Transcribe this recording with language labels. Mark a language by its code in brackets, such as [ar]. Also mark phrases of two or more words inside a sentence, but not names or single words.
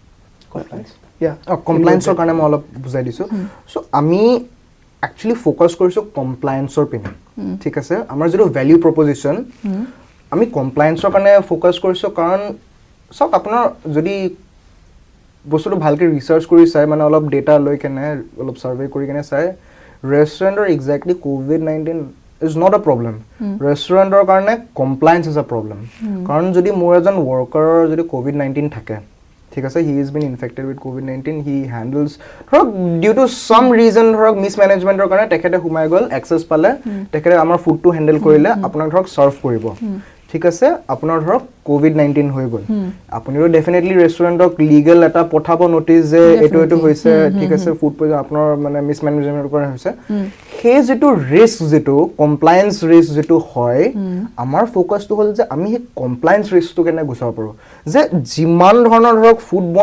[as] কমপ্লায়েন্সৰ কাৰণে মই অলপ বুজাই দিছোঁ চ' আমি একচুৱেলি ফ'কাছ কৰিছোঁ কমপ্লায়েন্সৰ পিনে ঠিক আছে আমাৰ যিটো [en] value proposition [as] আমি কমপ্লায়েন্সৰ কাৰণে ফ'কাছ কৰিছোঁ কাৰণ চাওক আপোনাৰ যদি বস্তুটো ভালকৈ ৰিচাৰ্চ কৰি চাই মানে অলপ ডেটা লৈ কেনে অলপ ছাৰ্ভে কৰি কেনে চাই ৰেষ্টুৰেণ্টৰ এক্সেক্টলি [en] COVID-19 is not a problem [as] ৰেষ্টুৰেণ্টৰ কাৰণে [en] compliance is a problem [as] কাৰণ যদি মোৰ এজন ৱৰ্কাৰৰ যদি COVID-19 থাকে ঠিক আছে [en] he is been infected with COVID-19 he handles [as] ধৰক [en] due to some reason [as] ধৰক মিছমেনেজমেণ্টৰ কাৰণে তেখেতে সোমাই গ'ল এক্সেছ পালে তেখেতে আমাৰ ফুডটো হেণ্ডেল কৰিলে আপোনাক ধৰক ছাৰ্ভ কৰিব ঠিক আছে আপোনাৰ ধৰক COVID-19 হৈ গ'ল আপুনিও ডেফিনেটলি ৰেষ্টুৰেণ্টক লিগেল এটা পঠাব নটিচ যে এইটো হৈছে ঠিক আছে [en] food poison [as] আপোনাৰ মানে মিছমেনেজমেণ্টৰ কাৰণে হৈছে সেই যিটো ৰিস্ক যিটো [en] compliance risk [as] যিটো হয় আমাৰ ফ'কাছটো হ'ল যে আমি সেই [en] compliance riskটো [as] কেনে গুচাব পাৰোঁ যে যিমান ধৰণৰ ধৰক [en] food borne